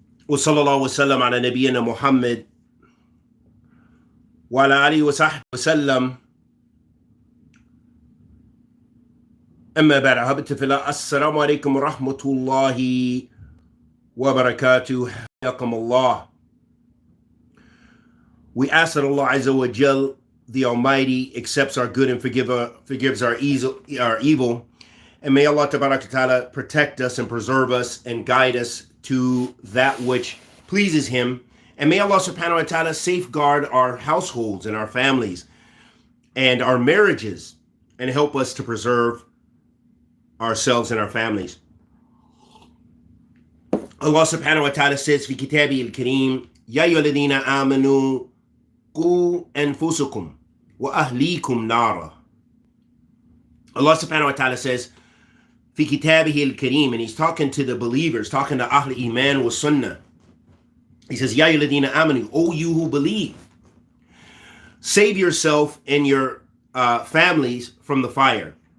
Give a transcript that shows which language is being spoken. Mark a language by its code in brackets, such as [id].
[ar] وصلى الله وسلم على نبينا محمد وعلى آله وصحبه وسلم. أما بعد، أحبتي في الله، السلام عليكم ورحمة الله وبركاته. حياكم الله. [en] We ask that Allah Azza wa Jal, the Almighty, accepts our good and forgives our evil. And may Allah Ta'ala protect us and preserve us and guide us to that which pleases Him. And may Allah Subhanahu wa Ta'ala safeguard our households and our families and our marriages and help us to preserve ourselves and our families. Allah Subhanahu wa Ta'ala says, [ar] في كتابه الكريم يا أيها الذين آمنوا قوا أنفسكم وأهليكم نارا. [en] Allah Subhanahu wa Ta'ala says, [ar] في كتابه الكريم, [en] and He's talking to the believers, talking to Ahl Iman wa Sunnah. He says, [ar] يا أيها الذين آمنوا, [en] O you who believe, save yourself and your families from the fire.